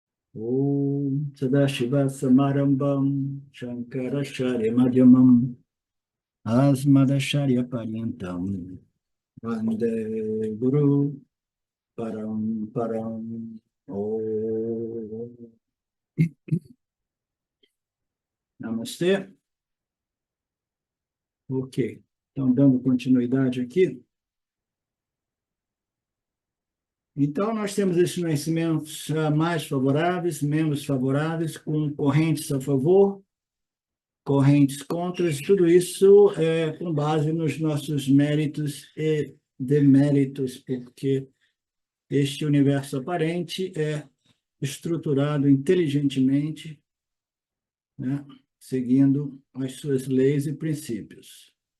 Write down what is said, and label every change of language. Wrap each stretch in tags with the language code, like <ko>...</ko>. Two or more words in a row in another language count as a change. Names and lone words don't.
<sa>ॐ सदाशिव समारम्भां शङ्कराचार्य मध्यमाम् अस्मदाचार्य पर्यन्तां वन्दे गुरु परम्. ॐ नमस्ते.</sa> <pt>Ok. Então, dando continuidade aqui. Então, nós temos esses nascimentos mais favoráveis, menos favoráveis, com correntes a favor, correntes contras, tudo isso é com base nos nossos méritos e deméritos, porque este universo aparente é estruturado inteligentemente, né, seguindo as suas leis e princípios.</pt>